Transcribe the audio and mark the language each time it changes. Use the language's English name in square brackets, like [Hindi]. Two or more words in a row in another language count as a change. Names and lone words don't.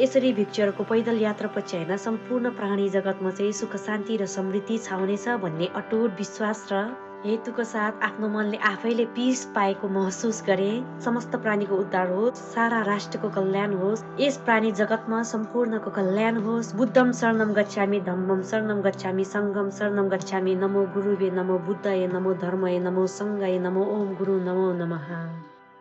[Nepali] यसरी भिक्षुहरूको पैदल यात्रा पछि होइन सम्पूर्ण प्राणी जगतमा चाहिँ सुख, शान्ति र समृद्धि छाउनेछ भन्ने अटुट विश्वास र हेतुको साथ आफ्नो मनले आफैले पीस पाएको महसुस गरे। समस्त प्राणीको उद्धार होस्, सारा राष्ट्रको कल्याण होस्, यस प्राणी जगतमा सम्पूर्णको कल्याण होस्। [Pali] बुद्धम शरणम गच्छामि, धम्मम शरणम गच्छामि, संघम शरणम गच्छामि। [Sanskrit] नमो गुरुवे नमो बुद्धये नमो धर्मये नमो संघये नमो ओम गुरु नमो नमः।